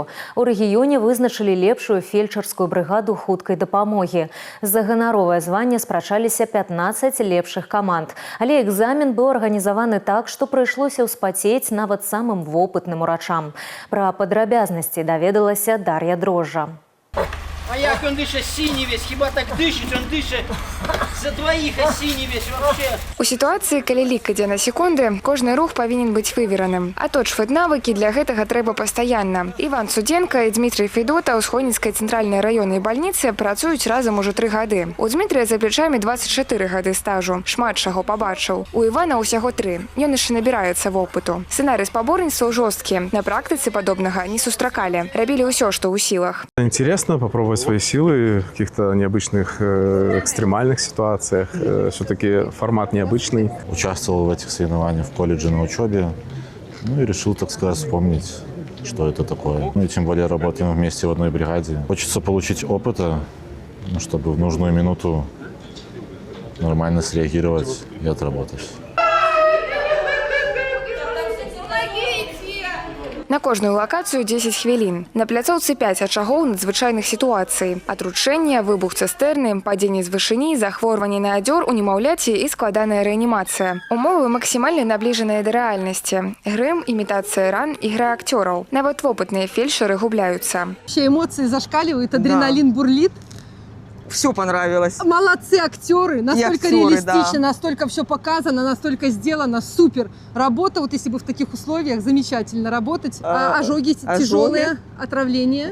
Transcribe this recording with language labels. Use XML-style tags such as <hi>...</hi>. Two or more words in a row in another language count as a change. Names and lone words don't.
<be>У рэгіёне вызначылі лепшую фельчарскую брыгаду хуткай дапамогі. За ганаровае званне спрачаліся 15 лепшых каманд. Але экзамен быў арганізаваны так, што прыйшлося ўспацець нават самым вопытным урачам. Пра падрабязнасці даведалася Дар'я Дрожжа.</be> <ru>А як он дыша синий весь, хіба так дышить, он дыша за двоих, а синий весь вообще. У ситуации,</ru> <be>калі лік ідзе на секунды, кожны рух павінен быць вывераным. Аточваць навыкі для гэтага трэба пастаянна. Іван Судзенка і Дмітрый Федота ў Схойніцкай цэнтральнай раённай бальніцы працуюць разам ужо 3 гады. У Дмітрыя за плечамі 24 гады стажу. Шмат чаго пабачыў. У Івана ўсяго 3. Ён яшчэ набіраецца вопыту. Сцэнарый спаборніцтваў жорсткі. На практыцы падобнага не сустракалі. Рабілі ўсё, што ў сілах.</be> <ru>Интересно попробовать свои силы в каких-то необычных, экстремальных ситуациях. Все-таки формат необычный. Участвовал в этих соревнованиях в колледже на учебе. Ну и решил, так сказать, вспомнить, что это такое. Ну и тем более работаем вместе в одной бригаде. Хочется получить опыта, чтобы в нужную минуту нормально среагировать и отработать.</ru> <be>На кожную локацию 10 хвілін. На пляцоўцы 5 ачагоў надзвычайных сітуацый. Атручэнне, выбух цыстэрны, падзенне з вышыні, захворванне на адзёр у немаўляці і складаная рэанімацыя. Умовы максімальна набліжаныя да рэальнасці. Грым, імітацыя ран, ігра акцёраў. Нават вопытныя фельдшеры губляюцца.</be> <ru>Вообще эмоции зашкаливают, адреналин бурлит. Все понравилось. Молодцы актеры, настолько актеры, реалистично, да. настолько все показано, настолько сделано, супер. Работа, вот если бы в таких условиях, замечательно работать. Ожоги тяжелые, отравление.</ru>